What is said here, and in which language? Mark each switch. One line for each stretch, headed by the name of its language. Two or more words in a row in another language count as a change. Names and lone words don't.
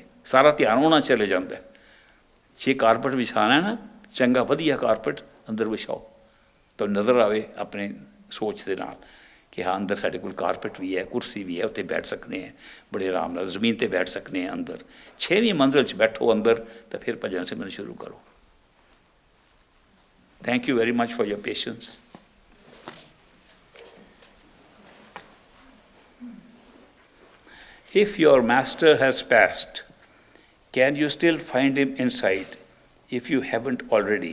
Punjabi: ਸਾਰਾ ਧਿਆਨ ਹੋਣਾ ਚਲੇ ਜਾਤਾ ਹੈ। ਜੇ ਕਾਰਪਟ ਵਿਛਾਣਾ ਹੈ ਨਾ, ਚੰਗਾ ਵਧੀਆ ਕਾਰਪਟ ਅੰਦਰ ਵਿਛਾਓ ਤਾਂ ਨਜ਼ਰ ਆਵੇ ਆਪਣੇ ਸੋਚ ਕੇ ਨਾਲ ਕਿ ਹਾਂ ਅੰਦਰ ਸਾਡੇ ਕੋਲ ਕਾਰਪਟ ਭੀ ਹੈ, ਕੁਰਸੀ ਭੀ ਹੈ, ਉੱਤੇ ਬੈਠ ਸਕਤੇ ਹੈਂ, ਬੜੇ ਆਰਾਮ ਨਾਲ ਜ਼ਮੀਨ ਤੇ ਬੈਠ ਸਕਤੇ ਹੈਂ। ਅੰਦਰ 6ਵੀਂ ਮੰਜ਼ਿਲ ਚ ਬੈਠੋ ਅੰਦਰ, ਤਾਂ ਫਿਰ ਭਜਨ ਸਿਮਰਨ ਸ਼ੁਰੂ ਕਰੋ।
English: Thank you very much for your patience. If your master has passed, can you still find him inside if you haven't already?